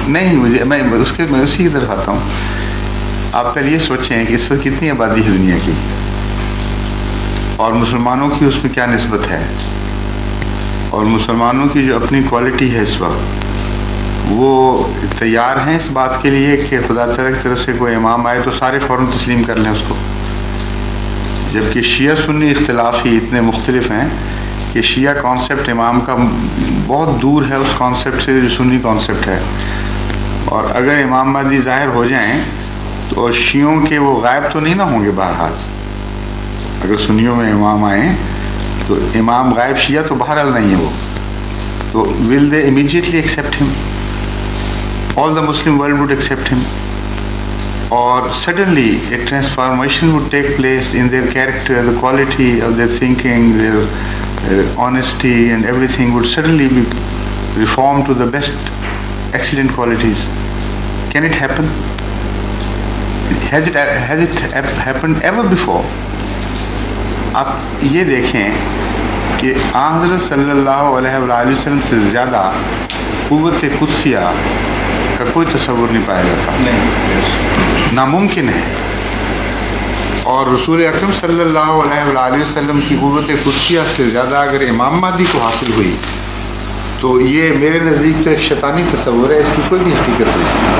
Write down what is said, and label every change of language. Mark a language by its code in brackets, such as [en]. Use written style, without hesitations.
[ur] نہیں مجھے میں اسی کی طرف آتا ہوں. آپ پہلے یہ سوچیں کہ اس وقت کتنی آبادی ہے دنیا کی اور مسلمانوں کی اس میں کیا نسبت ہے, اور مسلمانوں کی جو اپنی کوالٹی ہے اس وقت وہ تیار ہیں اس بات کے لیے کہ خدا تعالیٰ کی طرف سے کوئی امام آئے تو سارے فوراً تسلیم کر لیں اس کو, جبکہ شیعہ سنی اختلاف ہی اتنے مختلف ہیں کہ شیعہ کانسیپٹ امام کا بہت دور ہے اس کانسیپٹ سے جو سنی کانسیپٹ ہے. اور اگر امام مہدی ظاہر ہو جائیں تو شیعوں کے وہ غائب تو نہیں نہ ہوں گے. بہرحال اگر سنیوں میں امام آئیں تو امام غائب شیعہ تو بہرحال نہیں ہے وہ, تو [en] will they immediately accept him? All the Muslim world would accept him, or suddenly a transformation would take place in their character, the quality of their thinking, their honesty and everything would suddenly be reformed to the best excellent qualities. Can it happen? Has it happened ever before? [ur] آپ یہ دیکھیں کہ حضرت صلی اللہ علیہ وآلہ وسلم سے زیادہ قوت قدسیہ کا کوئی تصور نہیں پایا جاتا, ناممکن ہے. اور رسول اکرم صلی اللہ علیہ وآلہ وسلم کی قوت قدسیہ سے زیادہ اگر امام مہدی کو حاصل ہوئی تو یہ میرے نزدیک تو ایک شیطانی تصور ہے, اس کی کوئی بھی حقیقت نہیں.